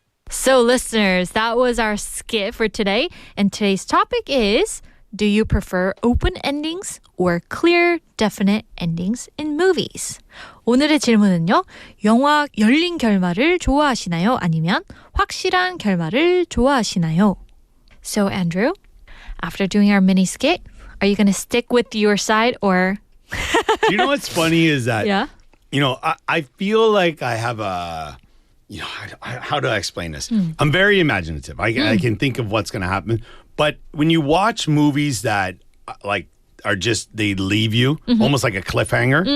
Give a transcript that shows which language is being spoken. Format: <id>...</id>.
<en>So listeners, that was our skit for today. And today's topic is, do you prefer open endings or clear, definite endings in movies?</en> <ko>오늘의 질문은요. 영화 열린 결말을 좋아하시나요? 아니면 확실한 결말을 좋아하시나요?</ko> <en>So Andrew, after doing our mini skit, are you going to stick with your side or... You know what's funny is that, Yeah? I feel like I have a... how do I explain this? I'm very imaginative. I can think of what's going to happen. But when you watch movies that like are just, they leave you almost like a cliffhanger.</en>